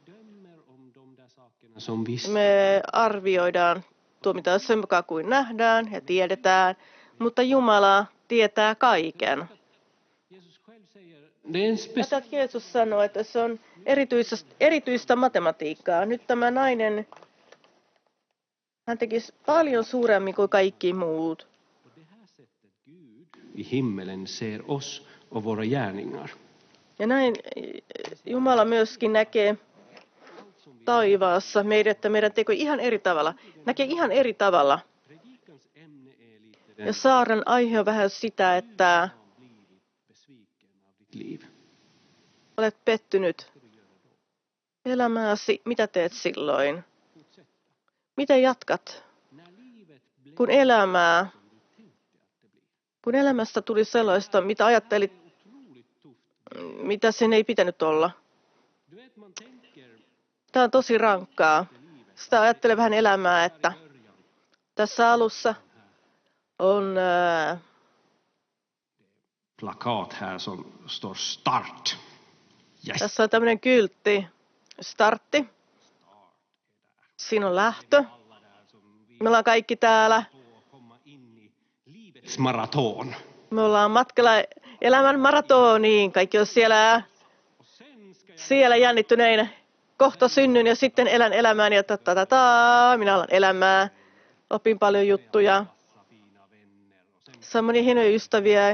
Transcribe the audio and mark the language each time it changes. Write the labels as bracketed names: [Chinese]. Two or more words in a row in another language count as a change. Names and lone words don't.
[Finnish] Me arvioidaan, tuomitaan sen mukaan kuin nähdään ja tiedetään, mutta Jumala tietää kaiken. Tätä Jeesus sanoi, että se on erityistä matematiikkaa. Nyt tämä nainen Hän teki paljon suuremmin kuin kaikki muut. [Swedish] I himmelen ser oss och våra gärningar. [Finnish] Ja näin Jumala myöskin näkee taivaassa meidät, että meidän teko ihan eri tavalla. Näkee ihan eri tavalla. [Swedish] Predikans ämne är lite [Finnish] Ja [Swedish] den [Finnish] saaren aihe on vähän sitä, että [Swedish] besviken av ditt liv. [Finnish] olet pettynyt elämääsi. Mitä teet silloin? Miten jatkat? [Swedish] När livet blev [Finnish] Kun elämästä tuli sellaista, mitä ajattelit, [Swedish] otroligt tufft. [Finnish] mitä sen ei pitänyt olla. [Swedish] Du vet, man tänker [Finnish] Tämä on tosi rankkaa. Sitä ajattelee vähän elämää, että tässä alussa on [Swedish] plakat här som står start. [Finnish] Yes. tässä on tämmöinen kyltti, startti. Siinä on lähtö. Me ollaan kaikki täällä. [Swedish] Komma in i livets maraton. [Finnish] Me ollaan matkalla elämän maratoniin. Kaikki on siellä jännittyneinä. Kohta synnyn ja sitten elän elämääni ja minä alan elämää. Opin paljon juttuja. Saan monia hienoja ystäviä.